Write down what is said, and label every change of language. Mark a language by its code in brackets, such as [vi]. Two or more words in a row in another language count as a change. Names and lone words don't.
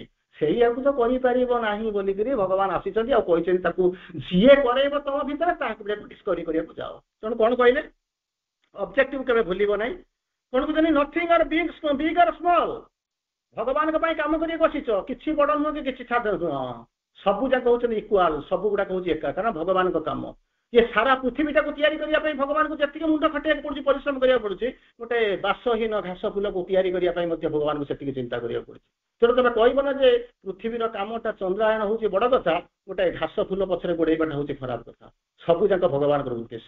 [or] ସେଇଆକୁ ତ କରିପାରିବ ନାହିଁ ବୋଲିକିରି ଭଗବାନ ଆସିଛନ୍ତି, ଆଉ କହିଛନ୍ତି ତାକୁ ଯିଏ କରେଇବ ତମ ଭିତରେ ତାହାକୁ ପ୍ରାକ୍ଟିସ କରିବାକୁ ଯାଅ। ତେଣୁ କଣ କହିଲେ, ଅବଜେକ୍ଟିଭ କେବେ ଭୁଲିବ ନାହିଁ। କଣ କହୁଛନ୍ତି, [en] nothing or big or small. [or] ଭଗବାନଙ୍କ ପାଇଁ କାମ କରିବାକୁ ବସିଛ, କିଛି ବଡ ନୁହଁ କି କିଛି ଛାଡ଼ ନୁହଁ, ସବୁ ଯାକ ହଉଛନ୍ତି ଇକ୍ୱାଲ, ସବୁ ଗୁଡାକ ହଉଛି ଏକା, କାରଣ ଭଗବାନଙ୍କ କାମ। [hi] ये सारा [or] पृथ्वीटाକୁ ତିଆରି କରିବା ପାଇଁ ଭଗବାନଙ୍କୁ ଯେତିକି ମୁଣ୍ଡ ଖଟିବାକୁ ପଡୁଛି, ପରିଶ୍ରମ କରିବାକୁ ପଡୁଛି, ଗୋଟେ ବାସହୀନ ଘାସ ଫୁଲକୁ ତିଆରି କରିବା ପାଇଁ ମଧ୍ୟ ଭଗବାନଙ୍କୁ ସେତିକି ଚିନ୍ତା କରିବାକୁ ପଡୁଛି। ତେଣୁ ତମେ କହିବ ନା ଯେ ପୃଥିବୀର କାମଟା ଚନ୍ଦ୍ରାୟନ ହଉଛି ବଡ କଥା, ଗୋଟେ ଘାସ ଫୁଲ ପଛରେ ଗୋଡେଇବାଟା ହଉଛି ଖରାପ କଥା। ସବୁ ଯାକ ଭଗବାନଙ୍କର ଉଦ୍ଦେଶ୍ୟ।